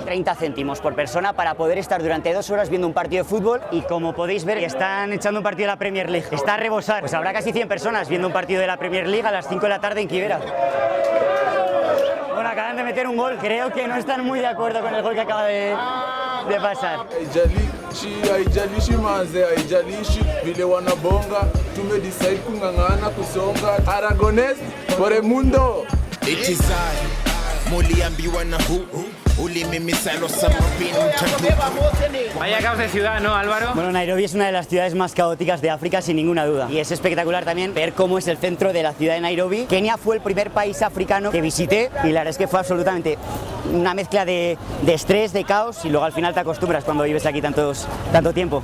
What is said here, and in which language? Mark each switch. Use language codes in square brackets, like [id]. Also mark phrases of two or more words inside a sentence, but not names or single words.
[es] 30 céntimos por persona para poder estar durante 2 horas viendo un partido de fútbol y como podéis ver están echando un partido de la Premier League. Está a rebosar, pues habrá casi 100 personas viendo un partido de la Premier League a las 5 de la tarde en Quivera. Bueno, acaban de meter un gol, creo que no están muy de acuerdo con el gol que acaba de pasar. [sw] haijalishi manze, haijalishi vile wanabonga, tumedecide kung'ang'ana kusonga. [es] Aragonés por el mundo. It is I, muliambiwa na hu, ulimimisalwa samapinu tatu. Vaya caos de ciudad, ¿no, Álvaro? Bueno, Nairobi es una de las ciudades más caóticas de África, sin ninguna duda. Y es espectacular también ver cómo es el centro de la ciudad de Nairobi. Kenia fue el primer país africano que visité y la verdad es que fue absolutamente una mezcla de estrés, de caos y luego al final te acostumbras cuando vives aquí tanto tiempo.